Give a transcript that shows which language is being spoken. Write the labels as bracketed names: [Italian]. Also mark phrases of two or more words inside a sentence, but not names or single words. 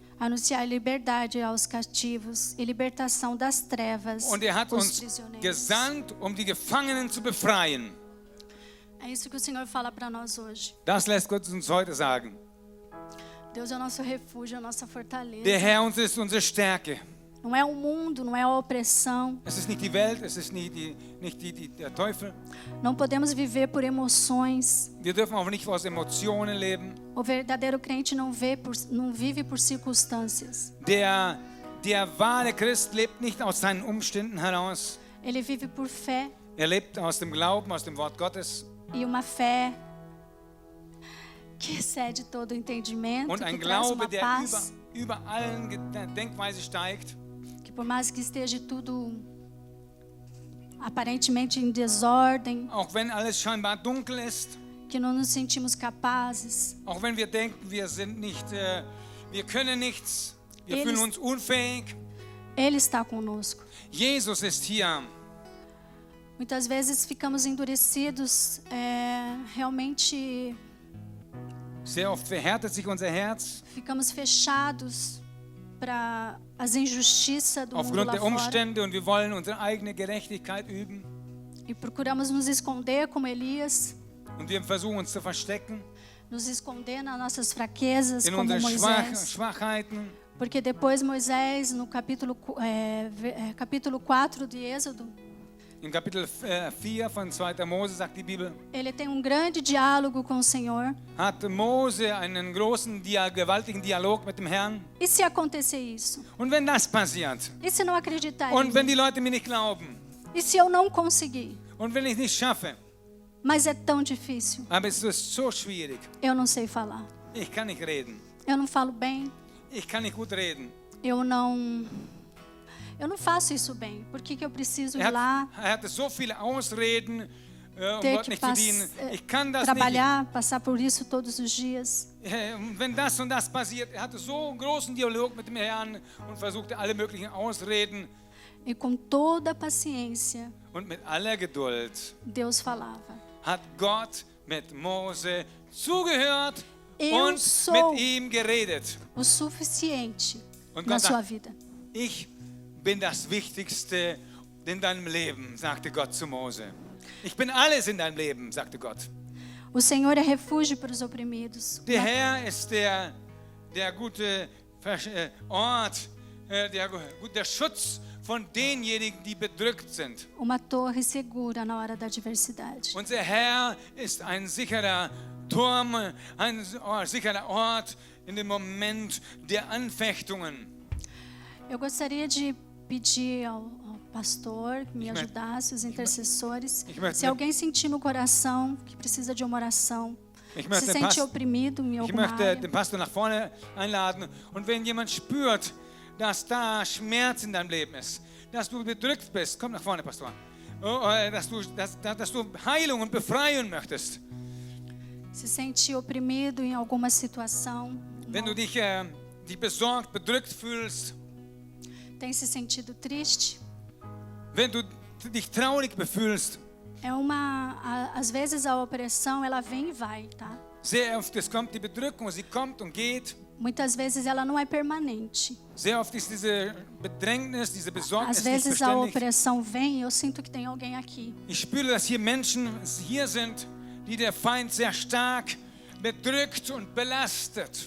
[Portuguese] Anunciar liberdade aos cativos e libertação das trevas [German] Und er hat [Portuguese] aos uns prisioneiros. [German] gesandt, die Gefangenen zu befreien. [Portuguese] É isso que o Senhor fala para nós hoje. [German] Das lässt Gott uns heute sagen. [Portuguese] Deus é o nosso refúgio, a nossa fortaleza. [German] Der Herr ist unsere Stärke. [Portuguese] Não é o mundo, não é a opressão. [German] Es ist nicht die Welt, es ist nicht der Teufel. [Portuguese] Não podemos viver por emoções. [German] Wir dürfen auch nicht aus Emotionen leben. [Portuguese] O verdadeiro crente não vive por circunstâncias. [German] Der wahre Christ lebt nicht aus seinen Umständen heraus. [Portuguese] Ele vive por fé. [German] Er lebt aus dem Glauben, aus dem Wort Gottes. [Portuguese] E uma fé que excede todo o entendimento, [German] Und ein [Portuguese] que traz [German] Glaube, [Portuguese] uma [German] der [Portuguese] paz, [German] über allen Denkweise steigt. [Portuguese] que por mais que esteja tudo aparentemente em desordem, [German] Auch wenn alles scheinbar dunkel ist. [Portuguese] que não nos sentimos capazes, [German] Auch wenn wir denken, wir können nichts. Wir [Portuguese] Eles- [German] fühlen uns unfähig. [Portuguese] Ele está conosco. [German] Jesus ist hier. [Portuguese] Muitas vezes ficamos endurecidos, realmente [German] Sehr oft verhärtet sich unser Herz [Portuguese] ficamos fechados para as injustiças do mundo [German] aufgrund [Portuguese] lá [German] der [Portuguese] fora [German] Umstände und wir wollen unsere eigene Gerechtigkeit üben. [Portuguese] e procuramos nos esconder como Elias, [German] Und wir versuchen uns zu verstecken [Portuguese] nos esconder nas nossas fraquezas [German] in [Portuguese] como [German] unsere [Portuguese] Moisés. [German] Schwachheiten. [Portuguese] Porque depois Moisés, no capítulo 4 de Êxodo, [German] Im Kapitel 4 von 2. Mose sagt die Bibel, [Portuguese] ele tem um grande diálogo com o Senhor. [German] hat Mose einen großen, gewaltigen Dialog mit dem Herrn. [Portuguese] E se acontecer isso? [German] Und wenn das passiert, [Portuguese] E se não acreditar [German] und [Portuguese] em [German] wenn [Portuguese] mim? [German] die Leute mir nicht glauben, [Portuguese] E se eu não conseguir? [German] und wenn ich es nicht schaffe, [Portuguese] Mas é tão difícil. [German] aber es ist so schwierig. [Portuguese] Eu não sei falar. [German] Ich kann nicht reden. [Portuguese] Eu não falo bem. [German] Ich kann nicht gut reden. [Portuguese] Eu não faço isso bem. Por que eu preciso ir lá, [German] Er hatte so viele Ausreden, [Portuguese] ter [German] Gott [Portuguese] que [German] nicht zu dienen. Ich kann das [Portuguese] trabalhar, passar por isso todos os dias? [German] nicht. Wenn das und das passiert, er hatte so einen großen Dialog mit dem Herrn und versuchte alle möglichen Ausreden. [Portuguese] E com toda a paciência, [German] Und mit aller Geduld [Portuguese] Deus falava. [German] hat Gott mit Mose zugehört [Portuguese] Eu [German] und [Portuguese] sou [German] mit ihm geredet. [Portuguese] o suficiente [German] Und [Portuguese] na [German] Gott [Portuguese] sua [German] sagt, [Portuguese] vida. [German] ich bin das Wichtigste in deinem Leben, sagte Gott zu Mose. Ich bin alles in deinem Leben, sagte Gott. [Portuguese] O Senhor é refúgio para os oprimidos. [German] Der Herr ist der gute Ort der Schutz von denjenigen, die bedrückt sind. [Portuguese] Uma torre segura na hora da adversidade. [German] Unser Herr ist ein sicherer Turm, ein sicherer Ort in dem Moment der Anfechtungen. [Portuguese] Eu gostaria de pedir ao pastor que me ajudasse, os intercessores. Se alguém sentir no coração que precisa de uma oração, se sente oprimido em [German] Ich [Portuguese] alguma [German] möchte [Portuguese] área, [German] den Pastor nach vorne einladen. Und wenn jemand spürt, dass da Schmerz in deinem Leben ist, dass du bedrückt bist, komm nach vorne, Pastor. Dass du Heilung und Befreiung möchtest. [Portuguese] se sente oprimido em alguma situação, [German] Wenn du dich besorgt, bedrückt fühlst, [Portuguese] tem se sentido triste, [German] wenn du dich traurig befühlst, [Portuguese] às vezes a opressão ela vem e vai, tá? [German] sehr oft es kommt die Bedrückung, sie kommt und geht. [Portuguese] Muitas vezes ela não é permanente. [German] Sehr oft ist diese Bedrängnis, diese Besorgnis [Portuguese] Às [German] nicht [Portuguese] vezes a [German] beständig. [Portuguese] opressão vem e eu sinto que tem alguém aqui. [German] Ich spüre, dass hier Menschen hier sind, die der Feind sehr stark bedrückt und belastet.